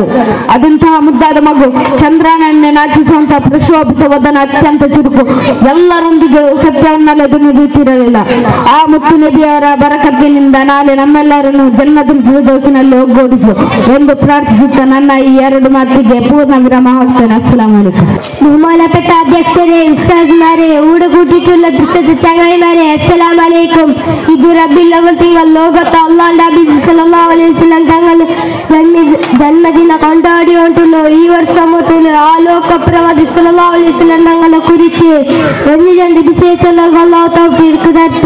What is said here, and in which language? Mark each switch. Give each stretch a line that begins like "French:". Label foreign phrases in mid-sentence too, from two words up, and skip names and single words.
Kannada: ಅದಂತಹ ಮುದ್ದಾದ ಮಗು, ಚಂದ್ರನನ್ನೇ ನಾಚಿಸುವಂತಹ ಪ್ರಶೋಭಿತ ವದನ, ಅತ್ಯಂತ ಚುರುಕು, ಎಲ್ಲರೊಂದಿಗೆ ಸತ್ಯವನ್ನೆಲ್ಲ ನುಡಿಯುತ್ತಿರಲಿಲ್ಲ. ಆ ಮುತ್ತು ನಬಿಯವರ ಬರಕತ್ತಿನಿಂದ ನಾಳೆ ನಮ್ಮೆಲ್ಲರನ್ನು ಜನ್ನತುಲ್ ಫಿರ್ದೌಸಿನಲ್ಲಿ ಒಗ್ಗೂಡಿಸು ಎಂದು ಪ್ರಾರ್ಥಿಸುತ್ತಾ ನನ್ನ ಈ 2 ಮಾತಿಗೆ ಪೂರ್ಣ ವಿರಾಮ ಹಾಕ್ತೇನೆ.
Arabic: السلام عليكم.
Malayalam: ബഹുമാനപ്പെട്ട അധ്യക്ഷരെ, ഉസ്താദ്മാരെ, ഊടെ കൂട്ടിയിട്ടുള്ള ദൃഷ്ട ചങ്ങായിമാരെ,
Arabic: السلام عليكم.
Malayalam: ഇത് റബീഉൽ അവ്വൽ തിങ്കൾ ലോകത്ത് അല്ലാഹുവിന്റെ ഹബീബ്
Arabic: صلى الله عليه وسلم
Malayalam: തങ്ങൾ ജന്മദിന കൊണ്ടാടിയിട്ടുള്ള ഈ വർഷത്തിൽ ആ ലോക പ്രവാചക
Arabic: صلى الله عليه وسلم
Malayalam: തങ്ങളെ കുറിച്ച് രണ്ട് വിശേഷങ്ങൾ അല്ലാഹു തൗഫീഖ് തരട്ടെ.